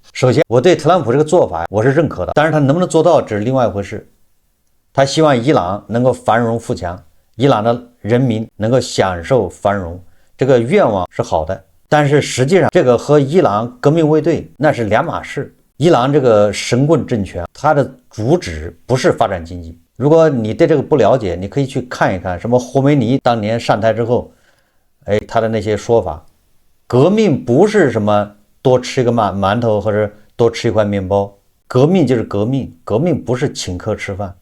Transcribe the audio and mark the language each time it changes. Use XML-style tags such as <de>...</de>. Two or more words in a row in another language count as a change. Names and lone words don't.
<zh>首先，我對特朗普這個做法我是認可的，但是他能不能做到，這是另外一回事。他希望伊朗能夠繁榮富強，伊朗的人民能夠享受繁榮，這個願望是好的。但是實際上，這個和伊朗革命衛隊那是兩碼事。伊朗這個神棍政權，它的主旨不是發展經濟， 如果你对這個不了解，你可以去看一看什麼霍梅尼當年上台之後，他的那些說法。革命不是什麼多吃一個馒頭或者多吃一塊面包，革命就是革命，革命不是請客吃飯。</zh>